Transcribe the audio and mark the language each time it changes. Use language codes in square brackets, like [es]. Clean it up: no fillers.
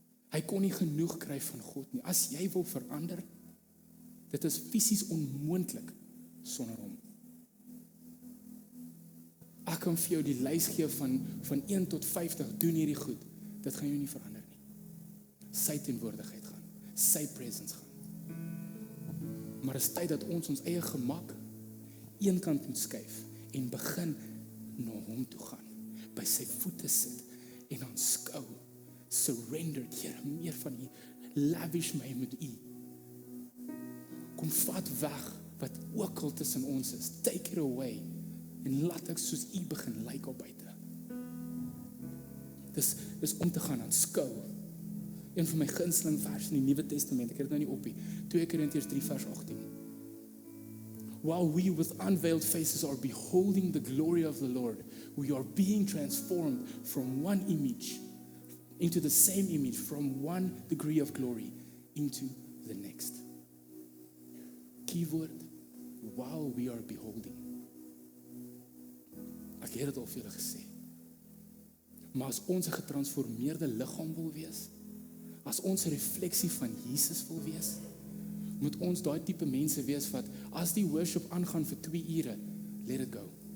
[af] Hy kon nie genoeg kry van God nie. As jy wil verander, dit is fisies onmoontlik sonder hom. Ek kan vir jou die lys gee van 1 tot 50, doen hierdie goed. Dit gaan jou nie verander nie. Sy teenwoordigheid gaan, sy presence gaan. Maar is tyd dat ons eie gemak een kant moet skuif en begin na hom toe gaan, by sy voete sit en aanskou, surrender, Here, meer van U, lavish my met U. Kom vat weg wat ook al tussen ons is, [en] take it away, [af] en laat ek soos U begin lyk op buite. Dis om te gaan aanskou. Een van my gunsteling vers in die Nuwe Testament, ek het dit nou nie op nie, 2 Korintiërs 3 vers 18. [en] While we with unveiled faces are beholding the glory of the Lord, we are being transformed from one image into the same image, from one degree of glory into the next. Keyword, while we are beholding. [af] Ek het dit al vir julle gesê. Maar as ons 'n getransformeerde liggaam wil wees, as ons 'n refleksie van Jesus wil wees, moet ons daai tipe mense wees wat, as die worship aangaan vir 2 ure, [en] let it go.